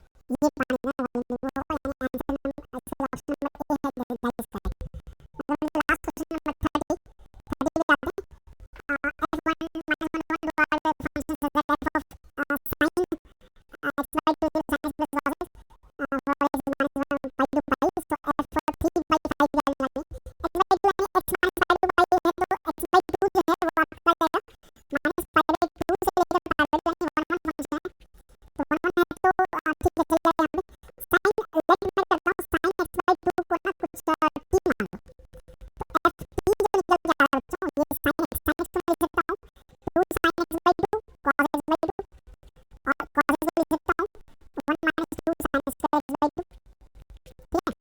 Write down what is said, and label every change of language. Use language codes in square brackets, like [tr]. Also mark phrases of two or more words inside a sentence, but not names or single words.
[hi] ये पानी ना वॉल्यूम में होगा, यानी [en] answer number [hi] इसका [en] option number [hi] ए है, [en] that is correct. [hi] अगर हम [en] last question number [hi] 30 30 पे आते हैं, [en] f1 -1 1 divided by function such that f of sin x by 2 is sin x plus cos x, for x is -1 pi to pi, so f 3/5 की वैल्यू लगी। x by 2 [hi] यानी [en] x minus pi to pi [hi] है, तो [en] x by 2 [hi] जो है वो आपका जाएगा [en] minus pi by 2 [hi] से लेकर [en] pi by 2 [hi] यानी 1 1 फंक्शन है, तो 1 1 है तो ठीक है चल जाएगा। यहाँ पे sin लेट मैं करता हूँ [en] sin x by 2 [hi] को ना कुछ t मान लो, तो f t जो निकल के आ रहा है बच्चों, ये [en] sin x [hi] को मैं लिख सकता हूँ [en] 2 sin x by 2 cos x by 2, [hi] और [en] cos x [hi] को लिख सकता हूँ [en] 1 minus 2 sin square x by 2, [hi] ठीक है।